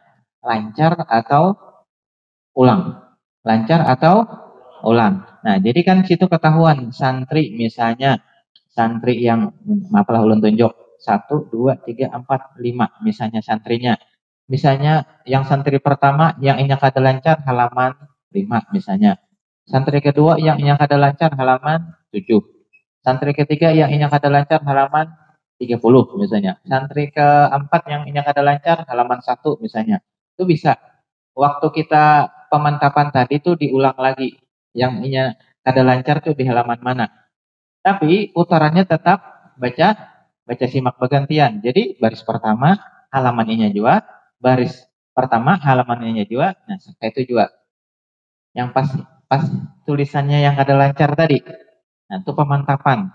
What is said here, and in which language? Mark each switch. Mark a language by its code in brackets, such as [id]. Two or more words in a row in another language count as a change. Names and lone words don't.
[id] Lancar atau ulang. Lancar atau ulang. Nah, jadi kan situ ketahuan santri misalnya santri yang maaflah ulun tunjuk 1, 2, 3, 4, 5 misalnya santrinya. Misalnya yang santri pertama yang [bjn] inya kada [id] lancar halaman 5 misalnya. Santri kedua yang [bjn] inya kada [id] lancar halaman 7. Santri ketiga yang [bjn] inya kada [id] lancar halaman 30 misalnya. Santri keempat yang [bjn] inya kada [id] lancar halaman 1 misalnya. Itu bisa. Waktu kita pemantapan tadi tuh diulang lagi. Yang [bjn] inya kada [id] lancar tuh di halaman mana. Tapi putarannya tetap baca simak bergantian. Jadi baris pertama halaman inya juga, baris pertama halaman inya juga. Nah, itu juga. Yang pas tulisannya yang kada lancar tadi. Nah, itu pemantapan.